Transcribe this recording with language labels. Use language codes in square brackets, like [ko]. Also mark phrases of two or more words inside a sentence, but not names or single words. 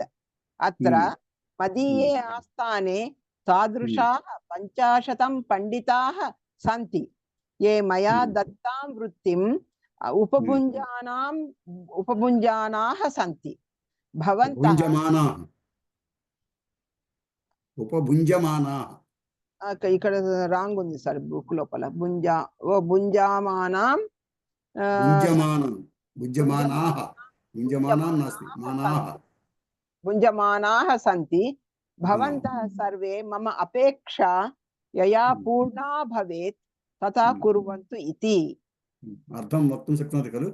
[sa] अत्र मदीये आस्थाने तादृशाः 50 पंडिताः सन्ति ये मया दत्तां वृत्तिं उपभुञ्जानाः सन्ति। भवन्तः उपभुञ्जमानाः [te] ఇక్కడ రాంగ్ ఉంది సార్, బుక్ లోపల భుంజామానాం [sa] भुञ्जमानाः सन्ति। भवन्तः सर्वे मम अपेक्षा यया पूर्णा भवेत् तथा कुर्वन्तु इति। अर्थं वक्तुं शक्नोति खलु?